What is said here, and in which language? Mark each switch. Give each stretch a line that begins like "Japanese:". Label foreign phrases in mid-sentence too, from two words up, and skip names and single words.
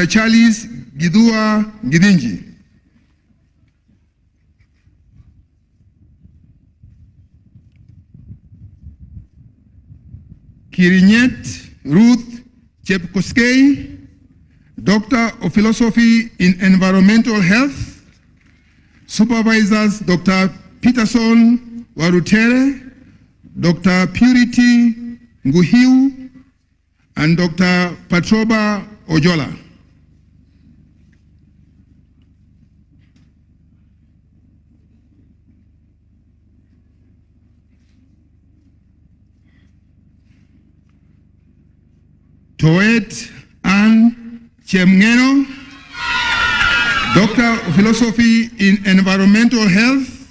English: Charles Gidua Gidinji. Kirinyet Ruth Chepkoskei, Doctor of Philosophy in Environmental Health. Supervisors, Dr. Peterson Warutere, Dr. Purity Nguhiu, and Dr. Patroba Ojola. Toet Ann Chemngeno, Doctor of Philosophy in Environmental Health.